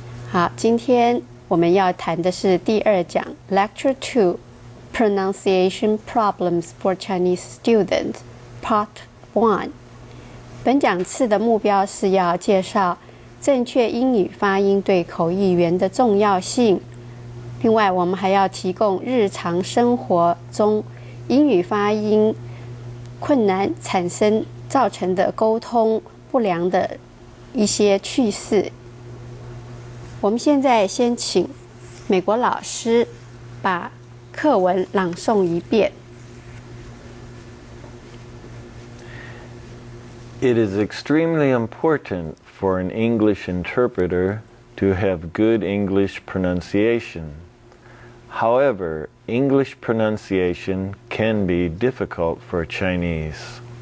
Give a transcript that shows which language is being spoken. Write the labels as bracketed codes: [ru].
[zh] 好，今天我们要谈的是第二讲 [en] Lecture 2 Pronunciation Problems for Chinese Students Part 1。 [zh] 本讲次的目标是要介绍正确英语发音对口译员的重要性。另外，我们还要提供日常生活中英语发音困难造成的沟通不良的一些趣事。我们现在先请美国老师把课文朗诵一遍。 [en] It is extremely important for an English interpreter to have good English pronunciation. However, English pronunciation can be difficult for Chinese.